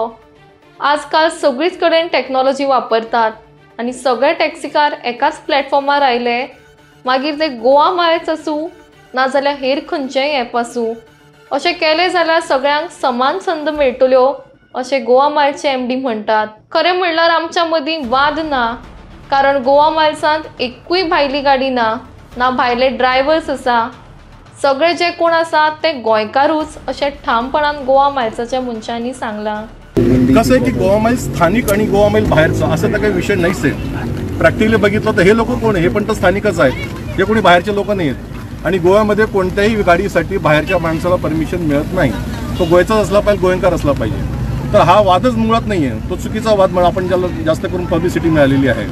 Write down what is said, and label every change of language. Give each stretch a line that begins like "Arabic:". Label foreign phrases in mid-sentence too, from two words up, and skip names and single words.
Konkani: आजकाल सगळीच कडेन टॅक्नॉलॉजी वापरतात आनी सगळे टॅक्सीकार एकाच प्लॅटफॉर्मार आयले, मागीर ते गोवा मायल्स आसूं नाजाल्यार हेर खंयचेंय ॲप आसूं, अशें केलें जाल्यार सगळ्यांक समान संद मेळटल्यो अशें गोवा मायल्सचे MD म्हणटात. खरें म्हणल्यार आमच्या मदीं वाद ना, कारण गोवा मायल्सांत एकूय भायली गाडी ना, ना भायले ड्रायव्हर्स आसा. सगळे जे कोण आसा ते गोंयकारूच अशें ठामपणान गोवा मायल्साच्या मनशांनी सांगलां.
Marathi: कसं आहे की गोवा माइल स्थानिक आणि गोवा माइल बाहेरचा असं तर काही विषय नाहीच आहे. प्रॅक्टिकली बघितलं तर हे लोक कोण आहे? हे पण तर स्थानिकच आहेत, हे कोणी बाहेरचे लोक नाही आहेत. आणि गोव्यामध्ये कोणत्याही गाडीसाठी बाहेरच्या माणसाला परमिशन मिळत नाही. तो गोव्याचाच असला पाहिजे, गोयंकार असला पाहिजे. तर हा वादच मुळात नाही आहे, तो चुकीचा वाद म्हणून आपण ज्याला जास्त करून पब्लिसिटी मिळालेली आहे.